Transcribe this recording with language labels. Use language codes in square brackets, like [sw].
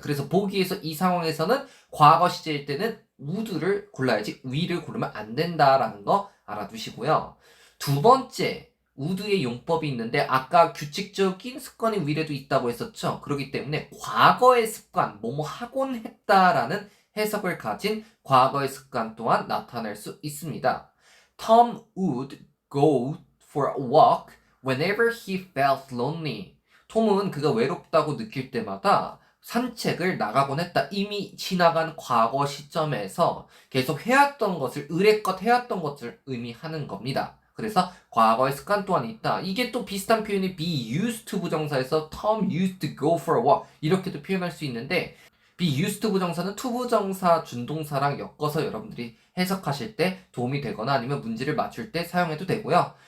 [ko] 그래서 보기에서 이 상황에서는 과거 시제일 때는 would를 골라야지 will을 고르면 안 된다라는 거 알아두시고요. 두 번째, would의 용법이 있는데 아까 규칙적인 습관이 will에도 있다고 했었죠. 그렇기 때문에 과거의 습관, 뭐뭐 하곤 했다라는 해석을 가진 과거의 습관 또한 나타낼 수 있습니다. [en] Tom would go for a walk whenever he felt lonely. [ko] 톰은 그가 외롭다고 느낄 때마다 산책을 나가곤 했다. 이미 지나간 과거 시점에서 계속 해왔던 것을, 의례껏 해왔던 것을 의미하는 겁니다. 그래서 과거의 습관 또한 있다. 이게 또 비슷한 표현이 be used to 부정사에서 [en] Tom used to go for a walk [ko] 이렇게도 표현할 수 있는데, be used to 부정사는 to 부정사 준동사랑 엮어서 여러분들이 해석하실 때 도움이 되거나 아니면 문제를 맞출 때 사용해도 되고요.